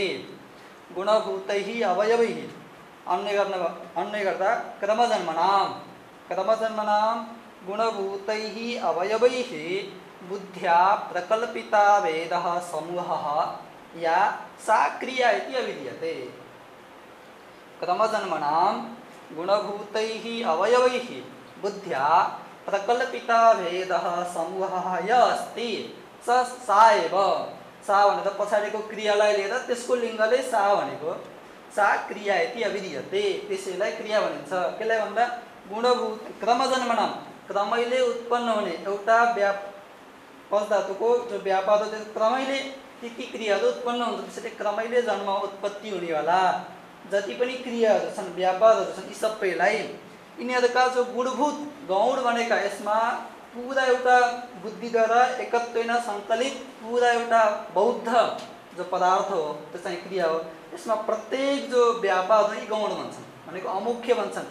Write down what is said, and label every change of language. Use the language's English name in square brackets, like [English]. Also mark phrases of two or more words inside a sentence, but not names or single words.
[Sanskrit] गुणभूतैः अवयवैः अन्य गर्दा क्रमजन्मनां गुणभूतैः अवयवैः बुद्ध्या प्रकल्पिता भेदः समूहः या सा क्रिया इति अभिधीयते। क्रमजन्मनां गुणभूतैः अवयवैः बुद्ध्या प्रकल्पिता भेदः समूहः य अस्ति सा एव, [Nepali] सा भनेर पछाडिको क्रियालाई लिएर त्यसको लिङ्गले सा भनेको, [Sanskrit] सा क्रिया इति अभिधीयते, [Nepali] त्यसैलाई क्रिया भनिन्छ। केलाई भन्दा [Sanskrit] गुणभूत क्रमजन्मनाम, [Nepali] क्रमैले उत्पन्न हुने एउटा पद धातुको जो व्यापाद हो त्यो क्रमैले ती क्रियाहरू उत्पन्न हुन्छ, त्यसैले क्रमैले जन्म उत्पत्ति हुनेवाला जति पनि क्रियाहरू छन् व्यापादहरू छन् यी सबैलाई यिनीहरूका जो गुणभूत गौण बनेका, यसमा पुरा एउटा बुद्धिद्वारा एकत्वेन सङ्कलित पुरा एउटा बौद्ध जो पदार्थ हो त्यो चाहिँ क्रिया हो, यसमा प्रत्येक जो व्यापाद हो यी गौण भन्छन्, भनेको अमुख्य भन्छन्।